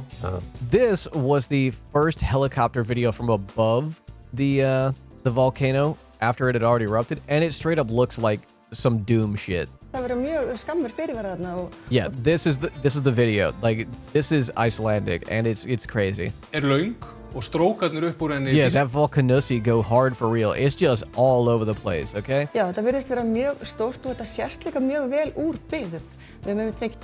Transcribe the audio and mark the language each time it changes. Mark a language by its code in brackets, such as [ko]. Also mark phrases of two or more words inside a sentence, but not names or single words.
[en] This was the first helicopter video from above the volcano after it had already erupted, and it straight up looks like some Doom shit. Yeah, this is the video. This is Icelandic, and it's crazy. Yeah, that volcanusi go hard for real. It's just all over the place, okay? [is] Já, þetta virðist vera mjög stórt og þetta sést líka mjög vel úr byggðum. Við höfum fengið.